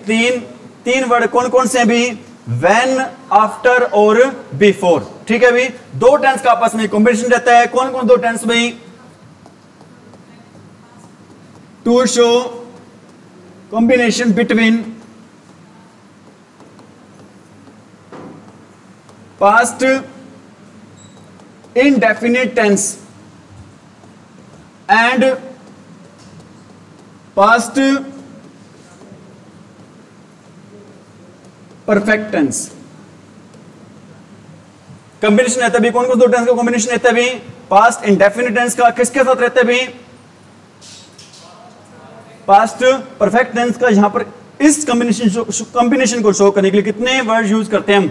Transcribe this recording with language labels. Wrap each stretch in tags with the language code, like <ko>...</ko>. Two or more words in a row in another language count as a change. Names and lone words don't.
<hi>तीन वर्ड। कौन कौन से हैं भी? व्हेन, आफ्टर और बिफोर। ठीक है भी, दो टेंस का आपस में कॉम्बिनेशन रहता है। कौन कौन दो टेंस भाई?</hi> <en>to show combination between past indefinite tense and past perfect tense।</en> <hi>कॉम्बिनेशन रहता है भी। कौन कौन दो टेंस का कॉम्बिनेशन रहता है भी?</hi> <en>past indefinite tense</en> <hi>का किसके साथ रहता है भी?</hi> <en>past perfect tense का।</en> <hi>यहां पर इस कॉम्बिनेशन को शो करने के लिए कितने</hi> <en>word use</en> <hi>करते हैं हम?</hi>